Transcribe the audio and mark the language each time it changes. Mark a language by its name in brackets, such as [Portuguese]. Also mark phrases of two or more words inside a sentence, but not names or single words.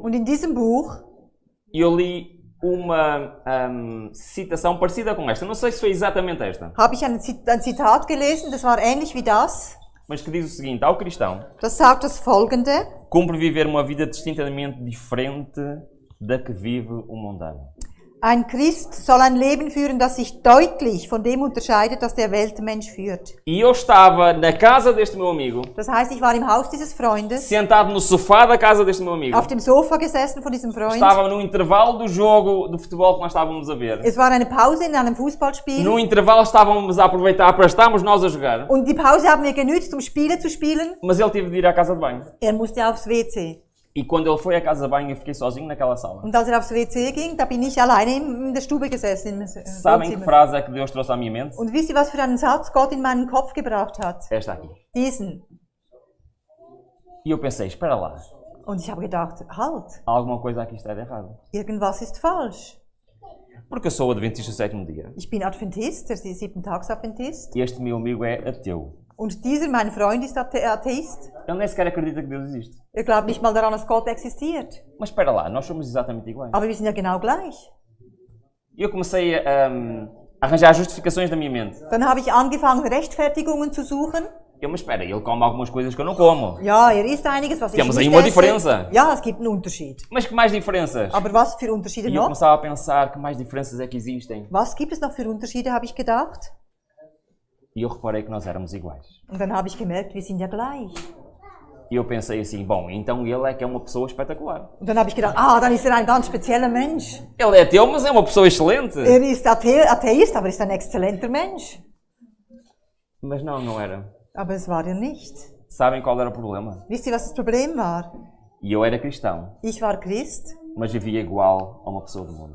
[German] und in diesem Buch [Portuguese] eu li uma citação parecida com esta. Não sei se foi exatamente esta, [German] habe ich ein Zitat gelesen, das war ähnlich wie das. [Portuguese] mas que diz o seguinte: ao cristão, [German] Das sagt das Folgende: [Portuguese] cumpre viver uma vida distintamente diferente da que vive o mundano. [German] Ein Christ soll ein Leben führen, das sich deutlich von dem unterscheidet, das der Weltmensch führt. [Portuguese] E eu estava na casa deste meu amigo, [German] Das heißt, ich war im Haus dieses Freundes, [Portuguese] sentado no sofá da casa deste meu amigo. [German] auf dem Sofa gesessen von diesem Freund. [Portuguese] Estava no intervalo do jogo de futebol que nós estávamos a ver. [German] Es war eine Pause in einem Fußballspiel. [Portuguese] No intervalo estávamos a aproveitar para estarmos nós a jogar. [German] Und die Pause haben wir genützt, um Spiele zu spielen. [Portuguese] Mas ele teve de ir à casa de banho. [German] Musste aufs WC. [Portuguese] E quando ele foi à casa de banho, eu fiquei sozinho naquela sala. [German] Und als aufs WC ging, da bin ich alleine in der Stube gesessen. Im [Portuguese] Sabem que [German] Wohnzimmer. [Portuguese] frase é que Deus trouxe à minha mente? [German] Und wisst ihr, was für einen Satz Gott in meinen Kopf gebracht hat? [Portuguese] Esta aqui. [German] Diesen. [Portuguese] E eu pensei, espera lá, [German] Und ich habe gedacht, halt, [Portuguese] alguma coisa aqui está de errado. [German] irgendwas ist falsch. [Portuguese] Porque eu sou adventista do sétimo dia. [German] Ich bin Adventist, der 7-Tags-Adventist. [Portuguese] E este meu amigo é ateu. [German] Und dieser, mein Freund, ist Atheist. [Portuguese] Ele nem sequer acredita que Deus existe. [German] Er glaubt nicht mal daran, dass Gott existiert. [Portuguese] Mas espera lá, nós somos exatamente iguais. [German] Aber wir sind ja genau gleich. [Portuguese] E eu comecei a arranjar justificações na minha mente. [German] Dann habe ich angefangen, Rechtfertigungen zu suchen. [Portuguese] Mas espera, ele come algumas coisas que eu não como. [German] Ja, isst einiges, was ich [Portuguese] Temos [German] nicht [Portuguese] aí uma esse. diferença. [German] Ja, es gibt einen Unterschied. [Portuguese] Mas que mais diferenças? [German] Aber was für Unterschiede [Portuguese] E eu [German] noch? [Portuguese] começava a pensar que mais diferenças é que existem. [German] Was gibt es noch für Unterschiede, habe ich gedacht. [Portuguese] E eu reparei que nós éramos iguais. [German] Und dann habe ich gemerkt, wir sind ja gleich. [Portuguese] E eu pensei assim, bom, então ele é que é uma pessoa espetacular. [German] Und dann habe ich gedacht, dann ist er ein ganz spezieller Mensch. [Portuguese] Ele é ateu, mas é uma pessoa excelente. [German] Er ist Atheist, aber ist ein exzellenter Mensch. [Portuguese] Mas não era. [German] Aber es war er nicht. [Portuguese] Sabem qual era o problema? [German] Wisst ihr, was das Problem war? [Portuguese] E eu era cristão, [German] Ich war Christ, [Portuguese] mas vivia igual a uma pessoa do mundo.